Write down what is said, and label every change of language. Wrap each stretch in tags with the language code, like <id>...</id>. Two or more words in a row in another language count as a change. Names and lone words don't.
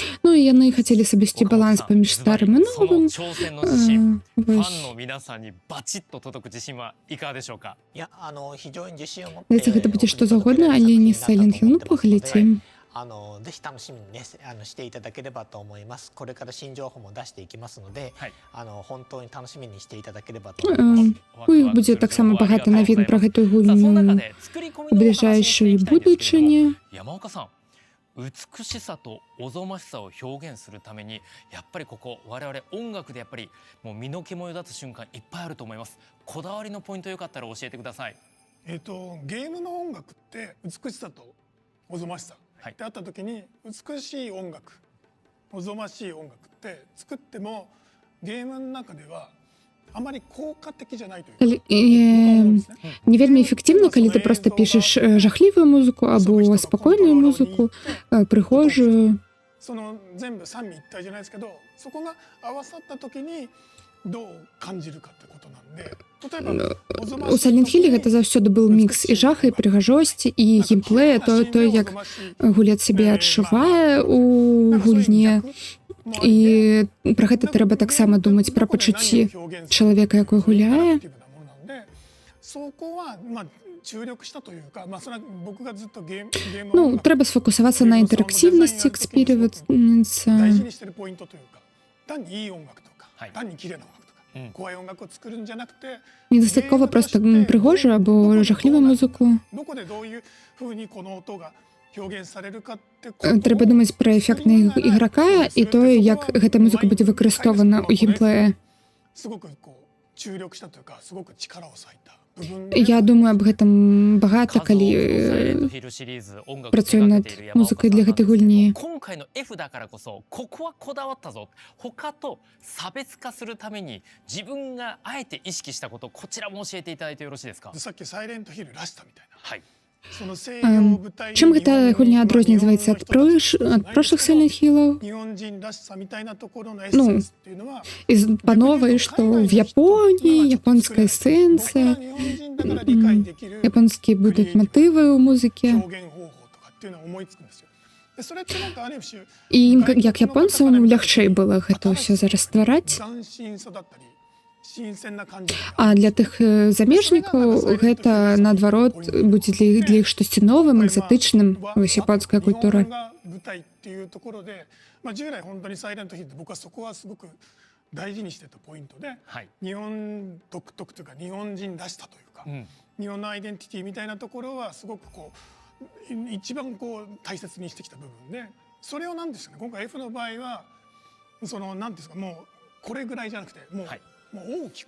<be>Ну, і яны хацелі сабесці баланс паміж старым і</be> <ja>その</ja> <be>новым.</be> <ja>挑戦の自信、ファン</ja> <be>Вось.</be> <ja>の皆さんにバチッと届く自信はいかがでしょうか？非常に自信を持って</ja> <be>Дайце гэта будзе што заўгодна, але не Silent Hill. Ну, паглядзім.</be> <ja>ぜひ楽しみにねしていただければと思います。これから新情報も出していきますので、本当に楽しみにしていただければと思います。</ja> <be>У іх будзе таксама багата навін пра гэтую гульню у бліжэйшай будучыні.</be> <ja>山岡さん、美しさとおぞましさを表現するためにやっぱりここ我々音楽でやっぱりもう身の毛もよだつ瞬間いっぱいあると思います。こだわりのポイントよかったら教えてください。ゲームの音楽って美しさとおぞましさってあった時に、美しい音楽、おぞましい音楽って作ってもゲームの中ではあまり効果的じゃないというか、</ja> <be>Не вельмі эфектыўна, калі ты проста пішаш жахлівую музыку або спакойную музыку, прыгожую.</be> <ja>その全部三位一体じゃないですけど、そこが合わさった時にどう感じるかってことなんで、例えば</ja> <be>У Silent Hill гэта заўсёды быў мікс і жаха, і прыгажосці, і геймплея, то як гулец сябе адчувае у гульне. І пра гэта трэба таксама думаць, пра пачуцці чалавека, якой гуляе.</be> <ja>そこは注力したというか、それは僕がずっとゲーム</ja> <be>Ну, трэба сфокусавацца на інтэрактыўнасці эксперымента.</be> <ja>大事にしてるポイントというか、単にいい音楽とか、単に綺麗な音楽とか、怖い音楽を作るんじゃなくて、</ja> <be>Недастаткова проста прыгожую або жахлівую музыку.</be> <ja>どこでどういう風にこの音が表現されるかって、</ja> <be>Трэба думаць пра эфектнага іграка і тое, як гэта музыка будзе выкарыстоўвана ў геймплеі.</be> <ja>すごく注力したというか、すごく力を割いた。</ja> <be>Я думаю аб гэтым багата, калі працуем над музыкай для гэтай гульні.</be> <ja>今回の F だからこそここはこだわったぞ、他と差別化するために自分があえて意識したこと、こちらも教えていただいてよろしいですか？さっきサイレントヒルらしさみたいな、</ja> <be>Чым гэта гульня адрозніваецца ад прошлых Silent Hill'аў?</be> <ru>Ну, по новой, что в Японии, японская эссенция, японские будут мотивы у музыки.</ru> <be>І ім, як японцам, лягчэй было гэта ўсё зараз ствараць. А для тых замежнікаў гэта, наадварот, будзе для іх штосьці новым, экзатычным, вось японская культура.</be> <ja>従来本当にサイレントヒルって僕はそこはすごく大事にしてたポイントで、日本独特というか日本人らしさというか、日本のアイデンティティみたいなところはすごくこう一番こう大切にしてきた部分で、それをなんですかね、今回 F の場合はそのなんですか、もうこれぐらいじゃなくてもう大きく、</ja>